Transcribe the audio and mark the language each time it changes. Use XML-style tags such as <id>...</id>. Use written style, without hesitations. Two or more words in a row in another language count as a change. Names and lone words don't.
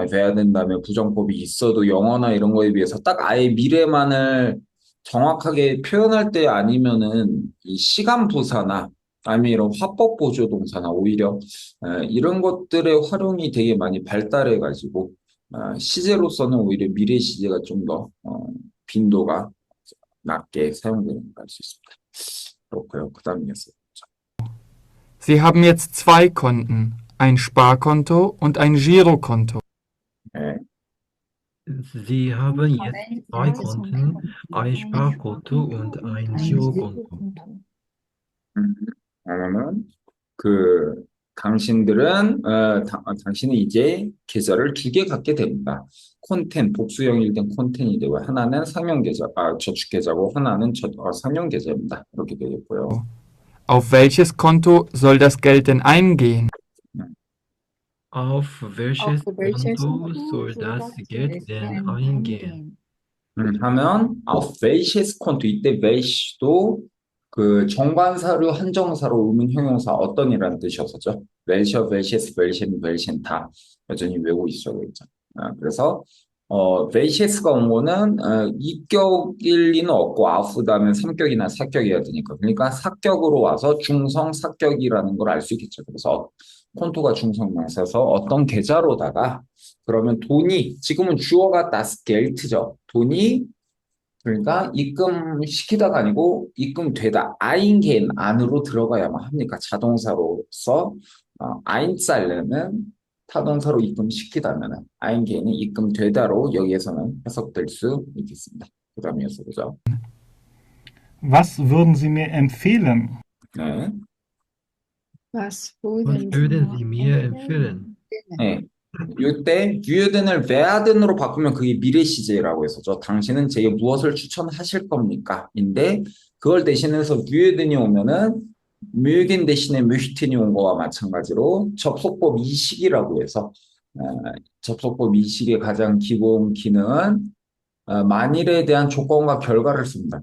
<ko>돼야 된다음에 부정법이 있어도 영어나 이런 거에 비해서 딱 아예 미래만을 정확하게 표현할 때 아니면은 이 시간 부사나 아니면 이런 화법 보조 동사나 오히려 이런 것들의 활용이 되게 많이 발달해 가지고 시제로서는 오히려 미래 시제가 좀 더 빈도가 낮게 사용되는 걸 알 수 있습니다. 그렇고요. 그다음이었어요.</ko> <de>Sie haben jetzt zwei Konten, ein Sparkonto und ein Girokonto.</de> <ko>네.</ko> <de>Sie haben jetzt zwei Konten, ein Sparkonto und ein Girokonto.</de> <ko>그러면 그 당신은 이제 계좌를 두 개 갖게 됩니다. 콘텐, 복수형일 땐 콘텐이 되고, 하나는 상용 계좌, 저축 계좌고, 하나는 상용 계좌입니다. 이렇게 되겠고요.</ko> <de>Auf welches Konto soll das Geld denn eingehen? Auf welches Auf welches Konto soll das Geld denn eingehen? 하면 auf welches Konto,</de> <ko>이때 welch도 그 정관사류 한정사로 의문 형용사 어떤이라는 뜻이었었죠.</ko> <de>welcher, welches, welchen, welchen</de> <ko>다 여전히 외우고 있어야 되겠죠. 그래서 welches가 온 거는 이격일 리는 없고 auf 다음에 삼격이나 사격이어야 되니까, 그러니까 사격으로 와서 중성 사격이라는 걸 알 수 있겠죠. 그래서 콘토가 중성명사에서 어떤 계좌로다가, 그러면 돈이, 지금은 주어가</ko> <de>das Geld</de> <ko>죠. 돈이, 그러니까 입금시키다가 아니고 입금되다, eingehen 안으로 들어가야만 합니까? 자동사로서 einzahlen은 타동사로 입금시키다면 eingehen이 입금되다로 여기에서는 해석될 수 있겠습니다. 그 다음 이어서 보죠.</ko> <de>Was würden Sie mir empfehlen?</de> <ko>네.</ko> <de>Was Was würden würden Sie mir empfehlen?</de> <ko>네. 이때 würden을 werden으로 바꾸면 그게 미래 시제라고 했었죠. 당신은 제게 무엇을 추천하실 겁니까? 인데 그걸 대신해서 würden이 오면은 mögen 대신에 möchten이 온 거와 마찬가지로 접속법 이식이라고 해서 접속법 이식의 가장 기본 기능은 만일에 대한 조건과 결과를 씁니다.</ko>